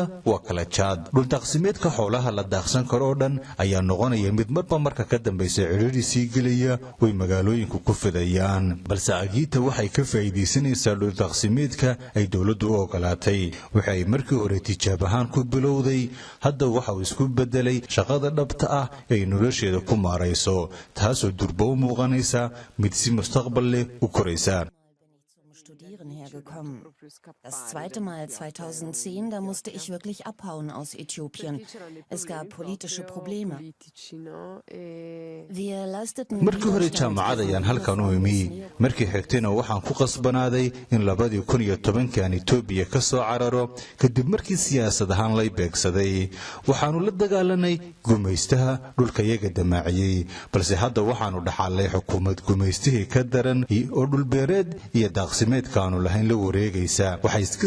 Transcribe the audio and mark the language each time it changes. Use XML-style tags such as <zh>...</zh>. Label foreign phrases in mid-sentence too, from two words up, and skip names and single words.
<so>waa kala jaad dhuldaaqsimeedka xoolaha la daaqsan karo oo dhan ayaa noqonaya mid marba marka ka dambaysa ciriiri sii gelaya way magaalooyinku ku fidayaan balse Agito waxay ka faa'iideysanaysaa dhuldaaqsimeedka ay dawladdu u ogolaatay waxay markii hore tijaab ahaan ku bilowday hadda waxa uu isku bedelay shaqada dhabta ah ee nolosheeda ku maarayso taasoo durba u muuqanaysa mid si mustaqbal leh u koraysa.</so> <de>Hergekommen. Das zweite Mal 2010, da musste ich wirklich abhauen aus Äthiopien. Es gab politische Probleme. Wir leisteten</de> <so>markii hore jaamacada ayaan halkan u imi markii xigtayna waxaan ku qasbanaaday in 2010 aan Itoobiya ka soo cararo kadib markii siyaasad ahaan la beegsaday waxaanu la dagaalanay gumaystaha dhulka iyaga damaaciyay balse hadda waxaanu dhaxalay xukuumad gumaystihii ka daran oo dhulbeereed iyo daaqsimeedkaanu lahayn la wareegaysa waxay iska</so>